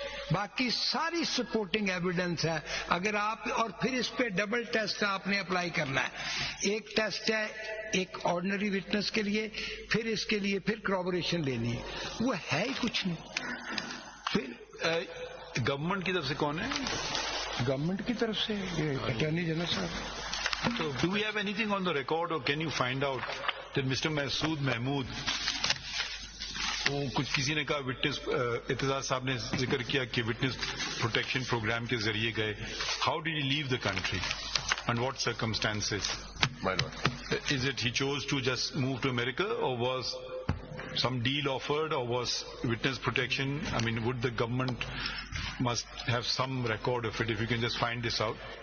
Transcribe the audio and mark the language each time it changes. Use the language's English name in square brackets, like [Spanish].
[Urdu] باقی ساری supporting evidence ہے. اگر آپ، اور پھر اس پہ ڈبل ٹیسٹ آپ نے اپلائی کرنا ہے. ایک ٹیسٹ ہے ایک آرڈنری وٹنس کے لیے، پھر اس کے لیے پھر کرابوریشن لینی ہے. وہ ہے ہی کچھ نہیں. پھر گورنمنٹ کی طرف سے کون ہے؟ گورنمنٹ کی طرف سے اٹارنی جنرل صاحب. [English] So, do we have anything on the record, or can you find out that Mr. [Urdu] Masood Mahmood, کچھ کسی نے کہا وٹنس، اعتزاز صاحب نے ذکر کیا کہ وٹنس پروٹیکشن پروگرام کے ذریعے گئے. [English] How did he leave the country? And what circumstances? Is it he chose to just move to America, or was some deal offered, or was witness protection? I mean, would the government must have some record of it? If you can just find this out.